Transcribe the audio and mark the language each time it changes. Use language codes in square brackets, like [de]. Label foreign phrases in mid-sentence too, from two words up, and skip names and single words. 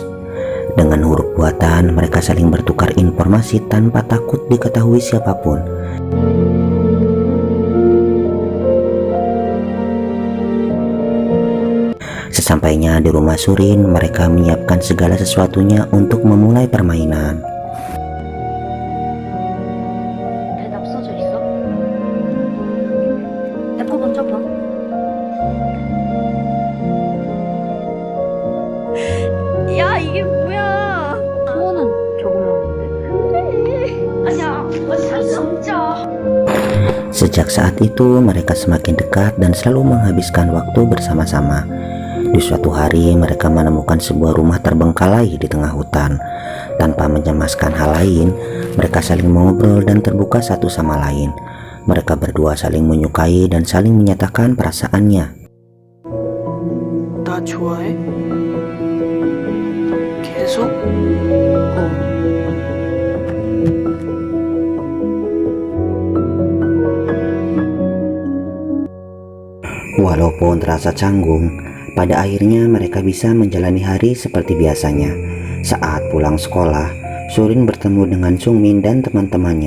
[id] Dengan huruf buatan, mereka saling bertukar informasi tanpa takut diketahui siapapun. Sesampainya di rumah Sorin, mereka menyiapkan segala sesuatunya untuk memulai permainan. [ko] 대답 써져 있어? 내 거 먼저 봐. 야, 이게 뭐야? 소원은 적응하는데? 아니야, 진짜. [id] Sejak saat itu mereka semakin dekat dan selalu menghabiskan waktu bersama-sama. Di suatu hari mereka menemukan sebuah rumah terbengkalai di tengah hutan. Tanpa mencemaskan hal lain, mereka saling mengobrol dan terbuka satu sama lain. Mereka berdua saling menyukai dan saling menyatakan perasaannya. [ko] 나 좋아해? 계속? [id] Walaupun terasa canggung, pada akhirnya mereka bisa menjalani hari seperti biasanya. Saat pulang sekolah, Sorin bertemu dengan Sungmin dan teman-temannya.